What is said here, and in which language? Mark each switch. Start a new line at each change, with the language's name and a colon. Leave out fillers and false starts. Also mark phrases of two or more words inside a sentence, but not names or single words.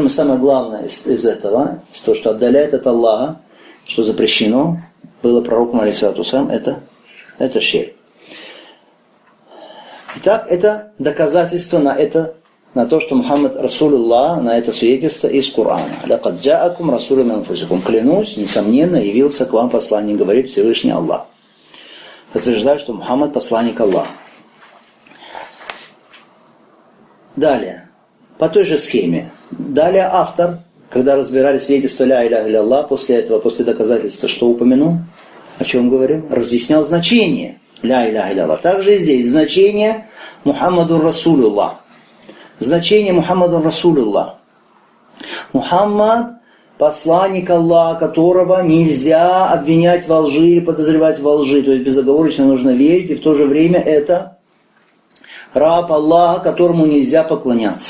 Russian: И самое главное из этого, из того, что отдаляет от Аллаха, что запрещено было пророком
Arabic: عليه الصلاة والسلام,
Russian: это ширк. Итак, это доказательство на то, что
Arabic: محمد رسول الله,
Russian: на это свидетельство из Корана.
Arabic: «لقد جاءكم رسول من أنفسكم».
Russian: Клянусь, несомненно, явился к вам посланник, говорит Всевышний Аллах. Подтверждаю, что Мухаммад посланник Аллаха. Далее, по той же схеме. Далее автор, когда разбирали свидетельство
Arabic: «لا إله إلا الله»,
Russian: после этого, после доказательства, что упомянул, о чем говорил, разъяснял значение
Arabic: «لا إله إلا الله».
Russian: Также и здесь значение
Arabic: «محمد رسول الله».
Russian: Значение
Arabic: محمد رسول الله.
Russian: Мухаммад – посланник Аллаха, которого нельзя обвинять во лжи или подозревать во лжи. То есть безоговорочно нужно верить, и в то же время это раб Аллаха, которому нельзя поклоняться.